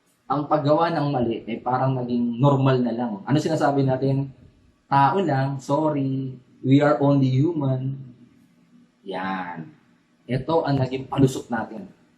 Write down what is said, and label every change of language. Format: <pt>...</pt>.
<tl>Ang paggawa ng mali ay parang naging normal na lang. Ano sinasabi natin? Tao lang,</tl> <en>sorry, we are only human.</en> <tl>Yan. Ito ang naging palusot natin.</tl>